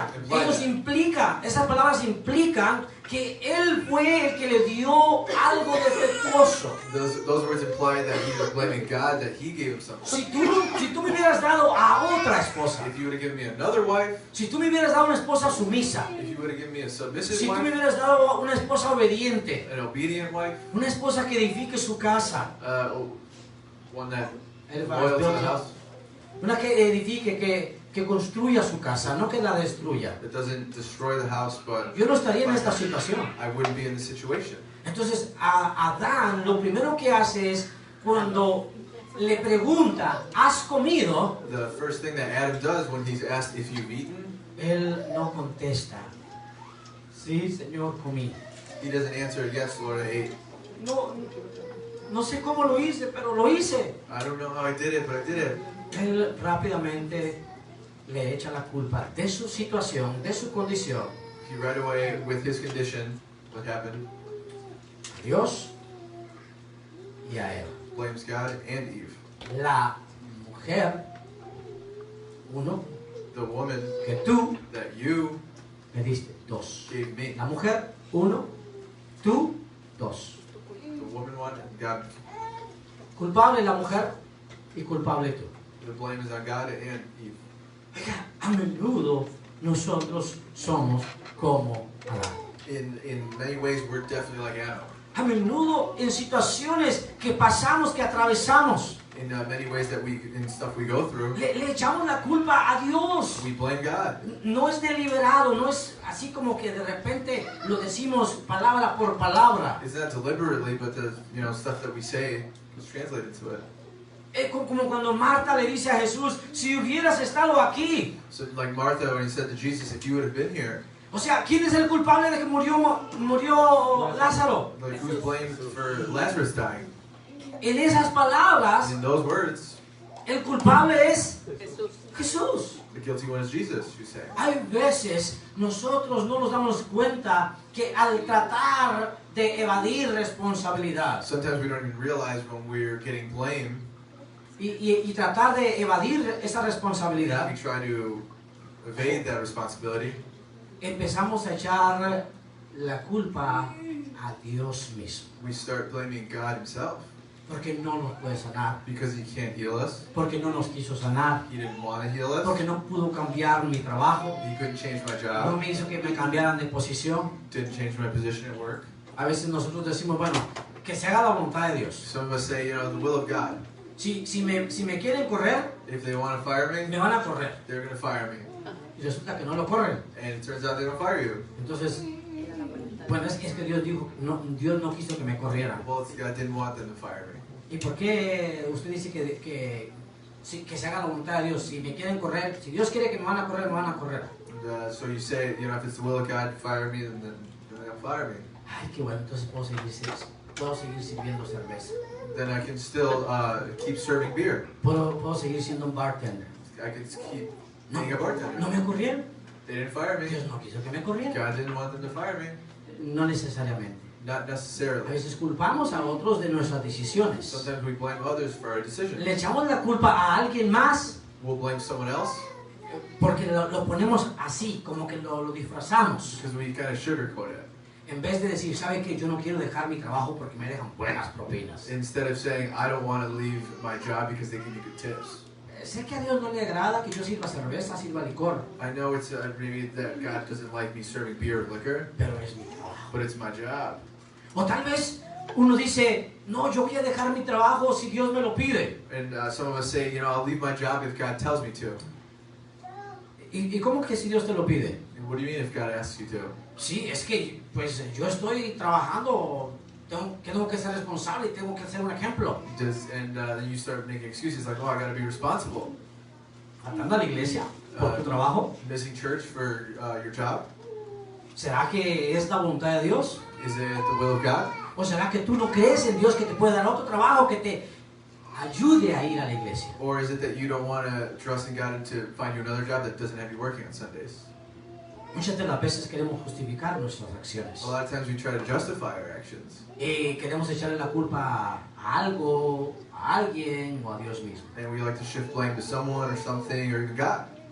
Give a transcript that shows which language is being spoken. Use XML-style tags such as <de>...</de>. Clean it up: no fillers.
<es>Ellos implican, esas palabras implican que él fue el que le dio algo defectuoso.</es> <en>those words imply that he was blaming God that he gave him something.</en> <es>Si tú me hubieras dado a otra esposa,</es> <en>If you would have given me another wife,</en> <es>si tú me hubieras dado una esposa sumisa,</es> <en>if you would have given me a submissive</en> <es>si tú me</es> <en>wife,</en> <es>hubieras dado una esposa obediente,</es> <en>an obedient wife,</en> <es>una esposa que edifique su casa,</es> <en>one that</en> <es>Él va a</es> <en>loyal to the</en> <es>explotar.</es> <en>house,</en> <es>una que edifique, que construya su casa, no que la destruya,</es> <en>that doesn't destroy the house, but</en> <es>yo no estaría en esta situación.</es> <en>I wouldn't be in this situation.</en> <es>Entonces a Adán lo primero que hace es cuando le pregunta, ¿has comido?</es> <en>The first thing that Adam does when he's asked if you've eaten,</en> <es>Él no contesta. Sí, Señor, comí.</es> <en>he doesn't answer, yes, Lord, I ate.</en> <es>No sé cómo lo hice, pero lo hice.</es> <en>I don't know how I did it, but I did it.</en> <es>Él rápidamente le echa la culpa de su situación, de su condición,</es> <en>He right away, with his condition, what happened?</en> <es>a Dios y a Eva.</es> <en>Blames God and Eve.</en> <es>La mujer, uno,</es> <en>The woman</en> <es>que tú</es> <en>that you</en> <es>me diste, dos.</es> <en>gave me.</en> <es>La mujer, uno, tú, dos.</es> <en>The woman one and God.</en> <es>Culpable la mujer y culpable tú.</es> <en>The blame is on God and Eve.</en> <es>Oiga, a menudo nosotros somos como Adán.</es> <en>In many ways, we're definitely like Adam.</en> <es>A menudo en situaciones que pasamos, que atravesamos,</es> <en>In many ways that in stuff we go through,</en> <es>le echamos la culpa a Dios.</es> <en>we blame God.</en> <es>No es deliberado, no es así como que de repente lo decimos palabra por palabra.</es> <en>It's not deliberately, but the stuff that we say is translated to it.</en> <es>Como cuando Marta le dice a Jesús, si hubieras estado aquí.</es> <en>So like Martha, when he said to Jesus, if you would have been here,</en> <es>O sea, ¿quién es el culpable de que murió Lázaro?</es> <en>like who's blamed for Lazarus dying?</en> <es>En esas palabras,</es> <en>In those words,</en> <es>el culpable es Jesús. Jesús.</es> <en>the guilty one is Jesus, you say.</en> <es>Hay veces nosotros no nos damos cuenta que al tratar de evadir responsabilidad</es> <en>Sometimes we don't even realize when we're getting blamed,</en> <es>y tratar de evadir esa responsabilidad,</es> <en>we try to evade that responsibility.</en> <es>empezamos a echar la culpa a Dios mismo.</es> <en>We start blaming God himself</en> <es>Porque no nos puede sanar,</es> <en>because he can't heal us.</en> <es>porque no nos quiso sanar,</es> <en>He didn't want to heal us.</en> <es>porque no pudo cambiar mi trabajo,</es> <en>He couldn't change my</en> <es>no</es> <en>job.</en> <es>me hizo que me cambiaran de posición.</es> <en>Didn't change my position at work.</en> <es>A veces nosotros decimos, bueno, que se haga la voluntad de Dios.</es> <en>Some of us say, the will of God.</en> <es>Si me quieren correr,</es> <en>If they want to fire me,</en> <es>me van a correr.</es> <en>they're going to fire me.</en> <es>Y resulta que no lo corren.</es> <en>And it turns out they don't fire you.</en> <es>Entonces, bueno, es que Dios dijo, no, Dios no quiso que me corrieran.</es> <en>Well, God didn't want them to fire me.</en> <es>¿Y por qué usted dice que se haga la voluntad de Dios? Si me quieren correr, si Dios quiere que me van a correr, me van a correr.</es> <en>And, so you say, if it's the will of God to fire me, then they'll fire me.</en> <es>Ay, qué bueno, entonces puedo seguir sirviendo cerveza.</es> <en>Then I can still keep serving beer.</en> <es>Puedo seguir siendo un bartender.</es> <en>I can keep</en> <es>No,</es> <en>being a bartender.</en> <es>no me corrieron.</es> <en>They didn't fire me.</en> <es>Dios no quiso que me corrieran.</es> <en>God didn't want them to fire me.</en> <es>No necesariamente.</es> <en>Not</en> <es>A</es> <en>necessarily.</en> <es>veces culpamos a otros de nuestras decisiones.</es> <en>Sometimes we blame others for our decisions.</en> <es>Le echamos la culpa a alguien más</es> <en>We'll blame someone else</en> <es>porque lo ponemos así, como que lo disfrazamos.</es> <en>because we kind of sugarcoat it.</en> <es>En vez de decir, ¿sabe qué? Yo no quiero dejar mi trabajo porque me dejan buenas propinas.</es> <en>Instead of saying, I don't want to leave my job because they give me good tips.</en> <es>Sé que a Dios no le agrada que yo sirva cerveza, sirva licor,</es> <en>I know it's maybe that God doesn't like me serving beer or liquor,</en> <es>pero es mi trabajo.</es> <en>but it's my job.</en> <es>O tal vez uno dice, no, yo voy a dejar mi trabajo si Dios me lo pide.</es> <en>And some of us say, I'll leave my job if God tells me to.</en> <es>¿Y cómo que si Dios te lo pide?</es> <en>And what do you mean if God asks you to?</en> <es>Sí, es que pues yo estoy trabajando, tengo que ser responsable y tengo que ser un ejemplo.</es> <en>And then you start making excuses like, I got to be responsible.</en> <es>Faltando a la iglesia por tu trabajo.</es> <en>Missing church for your job?</en> <es>¿Será que es la voluntad de Dios?</es> <en>Is it the will of God?</en> <es>¿O será que tú no crees en Dios que te puede dar otro trabajo que te ayude a ir a la iglesia?</es> <en>Or is it that you don't want to trust in God to find you another job that doesn't have you working on Sundays?</en> <es>Muchas de las veces queremos justificar nuestras acciones.</es> <en>A lot of times we try to justify our actions.</en> <es>Y queremos echarle la culpa a algo, a alguien o a Dios mismo.</es> <en>And we like to shift blame to someone or something or even God.</en>